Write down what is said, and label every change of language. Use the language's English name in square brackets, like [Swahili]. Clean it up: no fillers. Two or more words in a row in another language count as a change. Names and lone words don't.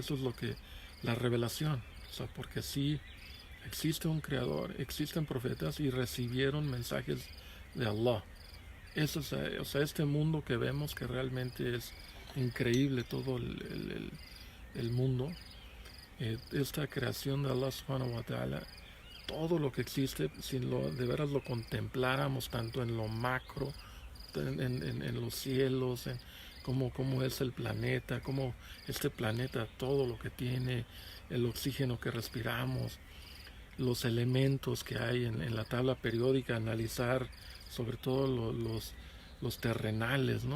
[Spanish] Eso es la revelación, o sea, porque sí existe un creador, existen profetas y recibieron mensajes de Allah. Eso es, o sea, este mundo que vemos que realmente es increíble, todo el mundo, esta creación [Arabic] de الله سبحانه وتعالى, [Spanish] todo lo que existe, si de veras lo contempláramos tanto en lo macro, en los cielos, en cómo es el planeta, cómo este planeta, todo lo que tiene, el oxígeno que respiramos, los elementos que hay en la tabla periódica, analizar sobre todo los terrenales, ¿no?